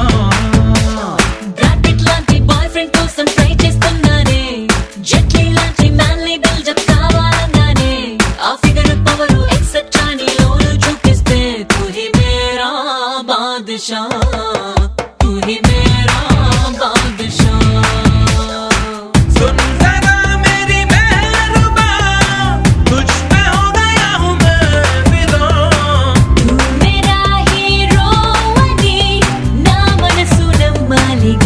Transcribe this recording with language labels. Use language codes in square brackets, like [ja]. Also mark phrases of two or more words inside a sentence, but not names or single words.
[te] బ్రాడ్ పిట్ లాంటి [en] boy friend [te] కోసం ట్రై చేస్తున్నానే జెట్లీ లాంటి [en] manly buildup [te] కావాలన్నానే ఆ [en] figure power etcetera [te] నీలోను చూపిస్తే [hi] तू ही मेरा बादशाह तू ही मेरा बादशाह सुन जरा मेरी मेहरबा तुझ पे हो गया हूँ मैं फिदा तू मेरा हीरो [te] అని నా మనసు నమ్మాలిగా